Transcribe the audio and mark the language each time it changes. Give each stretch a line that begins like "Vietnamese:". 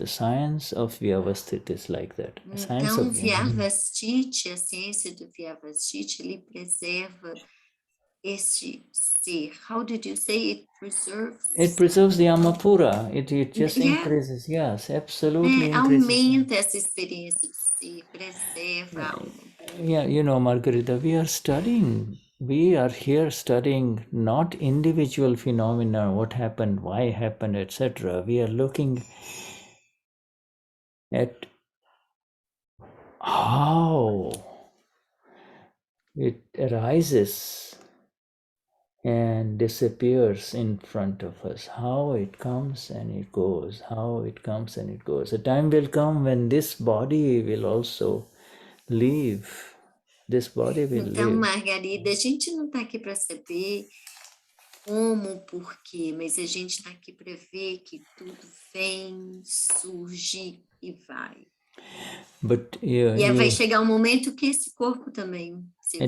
English: The science of Vyavasthit is like that.
Portuguese: Então, Vyavasthit, a ciência do Vyavasthit, ele preserva este ser.
English: How did you say it preserves? It preserves the Amapura. It just increases. Yes, absolutely increases.
Portuguese: Aumenta essa experiência de ser, preserva a alma.
English: Yeah, Margarita, we are here studying not individual phenomena, what happened, why happened, etc. We are looking at how it arises and disappears in front of us, how it comes and it goes, how it comes and it goes. A time will come when this body will also leave. This body will
Portuguese: Então,
English: leave.
Portuguese: Margarida, a gente não está aqui para saber como, por quê, mas a gente está aqui para ver que tudo vem, surge e vai.
English: But
Portuguese: vai chegar um momento que esse corpo também se vai.